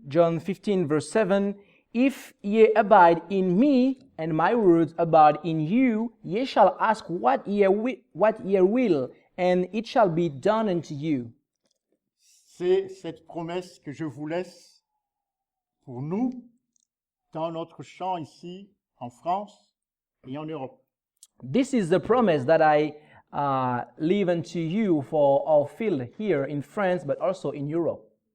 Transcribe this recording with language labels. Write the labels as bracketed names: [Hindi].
[English] John 15, verse 7, if ye abide in me, and my words abide in you, ye shall ask what ye will, and it shall be done unto you. [French] C'est cette promesse que je vous laisse pour nous dans notre champ ici en France et en Europe. [English] This is the promise that I leave unto you for our field here in France, but also in Europe.